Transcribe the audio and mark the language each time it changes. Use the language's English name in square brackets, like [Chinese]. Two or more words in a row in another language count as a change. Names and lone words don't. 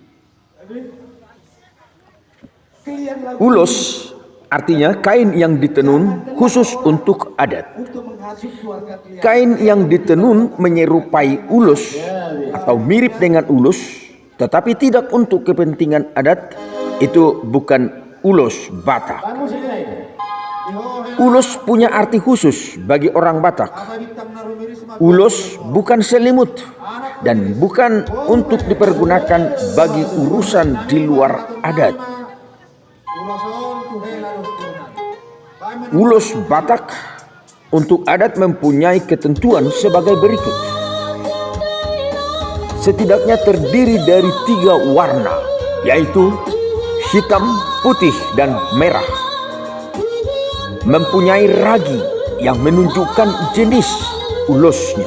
[Indonesian] Ulos artinya kain yang ditenun khusus untuk adat. Kain yang ditenun menyerupai ulos atau mirip dengan ulos, tetapi tidak untuk kepentingan adat, itu bukan ulos Batak. Ulos punya arti khusus bagi orang Batak. Ulos bukan selimut dan bukan untuk dipergunakan bagi urusan di luar adat. Ulos Batak untuk adat mempunyai ketentuan sebagai berikut. Setidaknya terdiri dari 3 warna, yaitu hitam, putih, dan merah. Mempunyai ragi yang menunjukkan jenis ulosnya.